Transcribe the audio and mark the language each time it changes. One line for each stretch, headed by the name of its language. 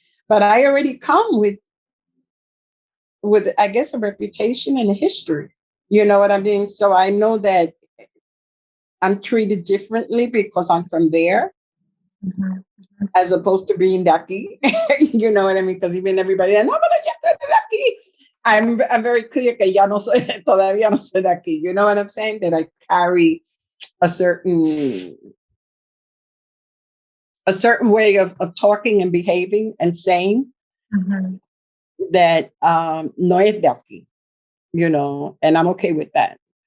English: But I already come with I guess a reputation and a history. You know what I mean? So I know that I'm treated differently because I'm from there, as opposed to being Daki. You know what I mean? Because even everybody, no, but Daki. I'm very clear
Spanish: que ya no soy, todavía no soy de aquí.
English: You know what I'm saying? That I carry a certain way of talking and behaving and saying that
Spanish: no es de aquí,
English: you know, and I'm okay with that.